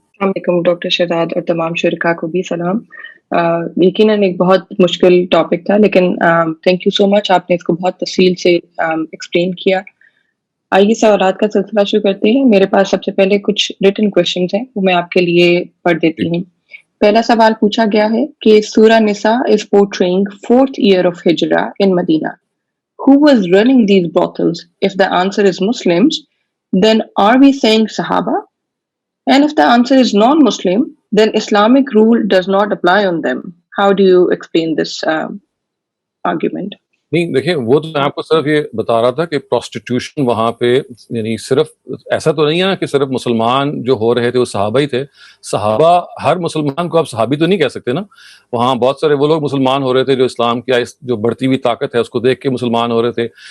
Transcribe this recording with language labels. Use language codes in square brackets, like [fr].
[ur] السلام علیکم ڈاکٹر شہزاد اور تمام شرکاء کو بھی سلام. یقیناً ایک بہت مشکل ٹاپک تھا، لیکن تھینک یو سو مچ، آپ نے اس کو بہت تفصیل سے ایکسپلین کیا. آئیے سوالات کا سلسلہ شروع کرتے ہیں. میرے پاس سب سے پہلے کچھ ریٹن کوشچنز ہیں، وہ میں آپ کے لیے پڑھ دیتی ہوں. پہلا سوال پوچھا گیا ہے کہ [en] سورہ نساء is portraying 4th year of Hijrah in Medina. Who was running these brothels? If the answer is Muslims, then are we saying Sahaba? And if the answer is non-Muslim, then Islamic rule does not apply on them. How do you explain this argument? [ur] نہیں دیکھیں، وہ تو میں آپ کو صرف یہ بتا رہا تھا کہ پروسٹیٹیوشن وہاں پہ، یعنی صرف ایسا تو نہیں ہے نا کہ صرف مسلمان جو ہو رہے تھے وہ صحابہ ہی تھے. صحابہ، ہر مسلمان کو آپ صحابی تو نہیں کہہ سکتے نا. وہاں بہت سارے وہ لوگ مسلمان ہو رہے تھے جو اسلام کی جو بڑھتی ہوئی طاقت ہے اس کو دیکھ کے مسلمان ہو رہے تھے.